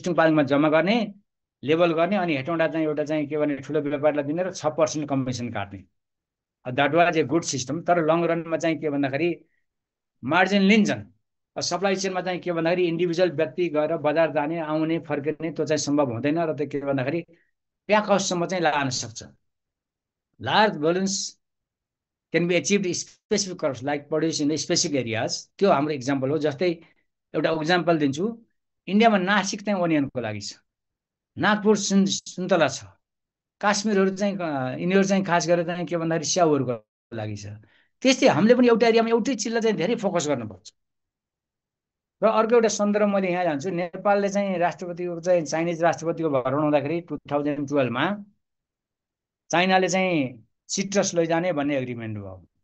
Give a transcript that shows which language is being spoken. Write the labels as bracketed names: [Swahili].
[Nepali] टिस्टुङ पालुङमा जम्मा गर्ने, लेबल गर्ने, अनि हेटौँडा चाहिँ एउटा चाहिँ के भने ठुलो व्यापारीलाई दिने र 6% कमिसन काट्ने। [English] That was a good system. [Nepali] तर लङ रनमा चाहिँ के भन्दाखेरि मार्जिन लिन्छन्। सप्लाई चेनमा चाहिँ के भन्दाखेरि इन्डिभिजुअल व्यक्ति गएर बजार जाने, आउने, फर्किने त्यो चाहिँ सम्भव हुँदैन। र त्यो के भन्दाखेरि प्याक हाउससम्म चाहिँ लान सक्छ। [English] Large volumes can be achieved specific crops like produce in the specific areas. [Nepali] त्यो हाम्रो इक्जाम्पल हो। जस्तै एउटा इक्जाम्पल दिन्छु, इन्डियामा नासिक चाहिँ ओनियनको लागि छ, नागपुर सुन्तला छ, काश्मीरहरू चाहिँ यिनीहरू चाहिँ खास गरेर चाहिँ के भन्दाखेरि स्याउहरूको लागि छ। त्यस्तै हामीले पनि एउटा एरियामा एउटै चिजलाई चाहिँ धेरै फोकस गर्नुपर्छ। र अर्को एउटा सन्दर्भ मैले यहाँ जान्छु, नेपालले चाहिँ राष्ट्रपतिको चाहिँ चाइनिज राष्ट्रपतिको भरण हुँदाखेरि 2012 मा चाइनाले चाहिँ सिट्रस लैजाने भन्ने एग्रिमेन्ट भयो।